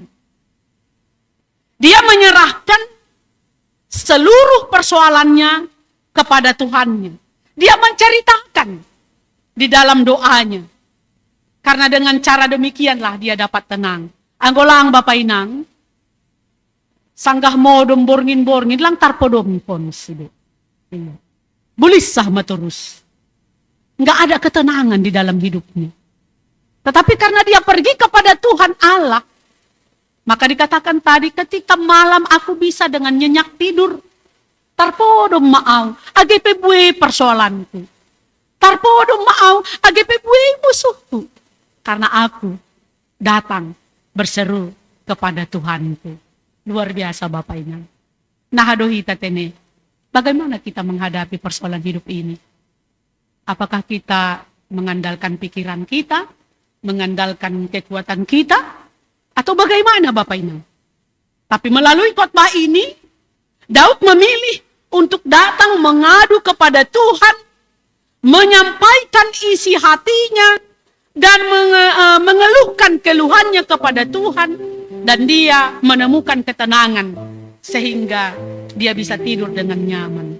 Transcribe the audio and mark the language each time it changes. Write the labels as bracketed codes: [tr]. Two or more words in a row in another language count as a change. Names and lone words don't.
[id] Dia menyerahkan seluruh persoalannya kepada Tuhannya. Dia menceritakan di dalam doanya. Karena dengan cara demikianlah dia dapat tenang. [bts] Anggolang Bapak Inang, Sanggah modom borngin-borngin lang tarpodom pon sido. Iya. Bulisah maturus. [id] Nggak ada ketenangan di dalam hidupnya. Tetapi karena dia pergi kepada Tuhan Allah, maka dikatakan tadi ketika malam aku bisa dengan nyenyak tidur. [bts] Tarpodom maaw, agepe bue persoalanku. Tarpodom maaw, agepe bue musuhku. [id] Karena aku datang berseru kepada Tuhanku. Luar biasa Bapak Inang. [bts] Nahadohita tene, [id] bagaimana kita menghadapi persoalan hidup ini? Apakah kita mengandalkan pikiran kita, mengandalkan kekuatan kita, atau bagaimana Bapak Inang? Tapi melalui khotbah ini, Daud memilih untuk datang mengadu kepada Tuhan, menyampaikan isi hatinya, dan mengeluhkan keluhannya kepada Tuhan, dan dia menemukan ketenangan, sehingga dia bisa tidur dengan nyaman.